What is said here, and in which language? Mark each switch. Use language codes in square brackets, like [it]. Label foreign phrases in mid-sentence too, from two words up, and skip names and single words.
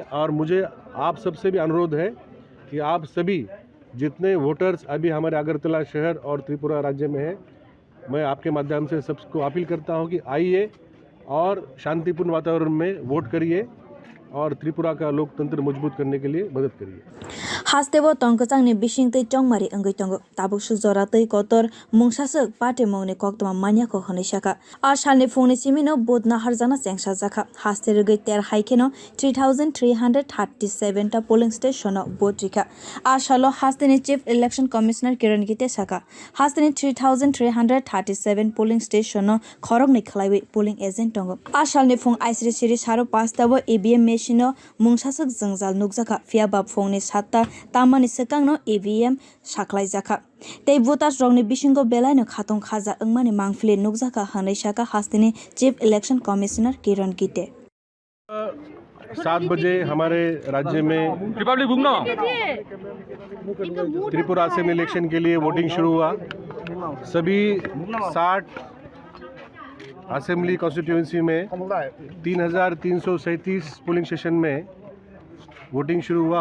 [hi] और मुझे आप सबसे भी अनुरोध है कि आप सभी जितने वोटर्स अभी हमारे अगरतला शहर और त्रिपुरा राज्य में हैं, मैं आपके माध्यम से सबको अपील करता हूं कि आइए और शांतिपूर्ण वातावरण में वोट करिए और त्रिपुरा का लोकतंत्र मजबूत करने के लिए मदद करिए। [trp] हास्तेबो तंकचांनि बिसिंतै चंगमारि अंगै तंग ताबुकसु जरातै कतर मुंसासक पाटे मौनि कक्तमा मान्याखौ हनै शाखा आ सालनि फुंनि सिमिनो बुध नाहारजाना सेंसा जाखा हास्ते रगै तेर हाइकेनो 3337 टा [en] polling station booth [trp] रिखा आ सालो हास्तेनि [en] chief election commissioner [trp] किरण गिते शाखा हास्तेनि 3337 [en] polling station [trp] खरंगनि खलाइबै [en] polling agent [trp] दंग आ सालनि फुं आइसरि सिरि सारो 5 ताबो EVM मेशिनो मुंसासक जंजाल नुकजाखा फियाबा फुंनि 7 ता तामानि सेकांनो EVM साख्लाय जाखा तै भोटार्स रंगनि बिसिंगो बेलायनो खातं खाजा अंगमानि मांगफ्ले नुकजाखा हनै शाखा हास्तिनि [en] chief election commissioner [trp] किरण गिते। [hi] 7 बजे हमारे राज्य में त्रिपुरा [en] assembly election [hi] के लिए वोटिंग शुरू हुआ। सभी 60 [en] assembly constituency [hi] में 3337 [en] polling station [hi] में वोटिंग शुरू हुआ।